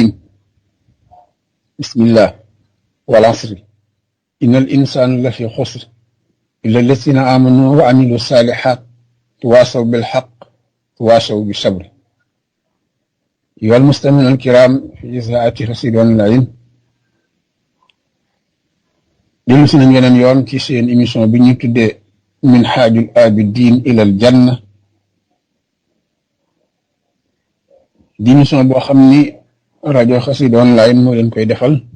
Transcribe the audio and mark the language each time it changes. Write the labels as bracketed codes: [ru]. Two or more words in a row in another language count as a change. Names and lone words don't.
[ar] بسم الله. والعصر إن الإنسان لفي خسر إلا الذين آمنوا وعملوا الصالحات تواصوا بالحق تواصوا بالصبر. أيها المستمعون الكرام في إذاعة رصيدون العلم [wo] dellu si nañ yeneen yoon ci seen émission bi ñuy tuddee minhaajul aabidiin ilal janna di émission boo xam ni rajo Xassida Online moo leen koy defal